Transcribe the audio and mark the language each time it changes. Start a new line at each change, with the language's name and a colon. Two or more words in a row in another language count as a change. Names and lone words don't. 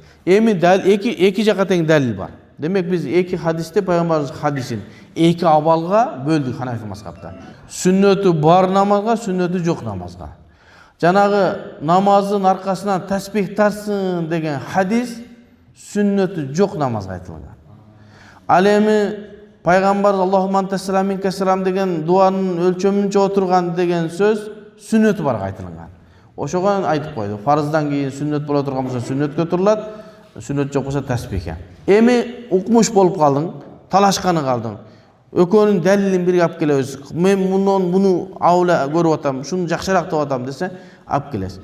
Kyrgyz: Эми эки жака тең далил бар. Демек биз эки хадисте пайгамбарыбыз хадисин эки абалга бөлдүк Ханафи мазхабта. Сүннөтү бар намазга, сүннөтү жок намазга. Жанагы намаздын аркасынан тасбих тартсын деген хадис сүннөтү жок намазга айтылган. Ал эми пайгамбар
Arabic: اللهم أنت سلام منك سلام
Kyrgyz: деген дуанын өлчөмүнчө отурган деген сөз сүннөтү барга айтылган. Ошого айтып койду. Фарыздан кийин сүннөт боло турган болсо сүннөткө турулат, сүннөт жок болсо тасбихке. Эми укмуш болуп калдың, талашканы калдың. Экөөнүн далилин бирге алып келебиз. Мен муну аула көрүп атам, шуну жакшыраак деп атам десе, алып келесиз.